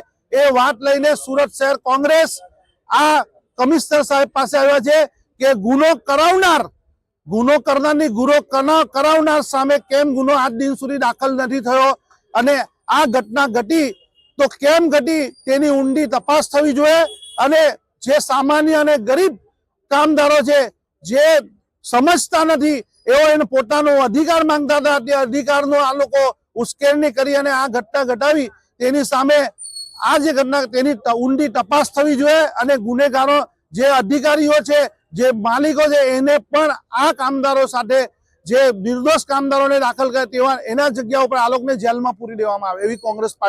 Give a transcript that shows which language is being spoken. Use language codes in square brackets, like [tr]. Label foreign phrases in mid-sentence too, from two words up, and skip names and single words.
[gu] એ વાત લઈને સૂરત શહેર કોંગ્રેસ આ કમિશ્નર સાહેબ પાસે આવ્યા છે કે ગુનો કરનારની ગુનો કરાવનાર સામે કેમ ગુનો આજ દિન સુધી દાખલ નથી થયો અને આ ઘટના ઘટી તો કેમ ઘટી તેની ઊંડી તપાસ થવી જોઈએ। અને જે સામાન્ય અને ગરીબ કામદારો છે જે સમજતા નથી એઓ એને પોતાનો અધિકાર માંગતા થા, તે અધિકારનો આ લોકો ઉશ્કેરણી કરી અને આ ઘટના ઘટાવી। તેની સામે આ જે ઘટના તેની ઊંડી તપાસ થવી જોઈએ અને ગુનેગારો જે અધિકારીઓ છે જે માલિકો છે એને પણ આ કામદારો સાથે જે નિર્દોષ કામદારોને દાખલ કરે તેવા એના જગ્યા પર આ લોકોને જેલમાં પૂરી દેવામાં આવે એવી કાંગ્રેસ